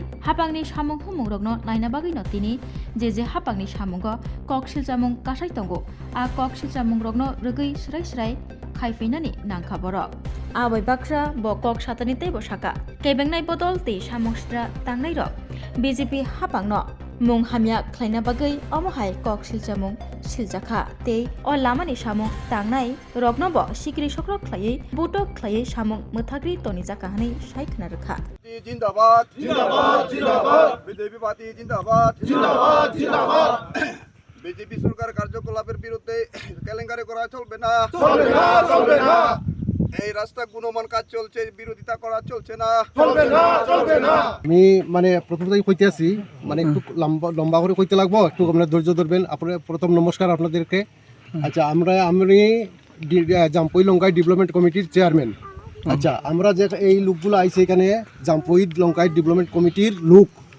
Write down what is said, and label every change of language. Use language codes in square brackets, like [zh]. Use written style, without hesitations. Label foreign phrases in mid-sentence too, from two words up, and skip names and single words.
[trp] Hapangni Samung Humungrokno Naina Bagai no tini je Hapangni Samungo Kokshil Jamung Kasai Tongo a Kokshil Jamungrokno Rugai Srai Khaifeinani Nangkhaborok Abai Bakra bo Kok Satani Tei Bosaka Kebengnai Bodol Te Samongstra Tangnai Rok BJP Hapangno Mung Hamya Klaina Bagai Omohai Kokshil Jamung Siljaka Te o Lamani Samung Tangnai Roknobo Sikri Sokrok Khlai Buto Khlai Samung Muthagri Tonijaka Hani Shaikhna Rakha [hi] जिंदाबाद जिंदाबाद जिंदाबाद बीजेपी पार्टी जिंदाबाद जिंदाबाद जिंदाबाद बीजेपी सरकार [bn] कार्यकलापेर বিরুদ্ধে কেলেঙ্কারি করা চলবে না চলবে না চলবে না এই রাস্তা গুণমান কাজ চলছে বিরোধিতা করা চলছে না চলবে না চলবে না আমি মানে প্রথমতেই কইতে আছি মানে একটু লম্বা করে কইতে লাগবো একটু আপনারা ধৈর্য ধরবেন আপনাদের প্রথম নমস্কার আপনাদেরকে আচ্ছা আমি জাম্পুই লঙ্কাই [en] development committee chairman [bn] আচ্ছা আমরা যে এই লোকগুলো আইছে এখানে জাম্পুই লঙ্কাই [en] development committee [bn] লোক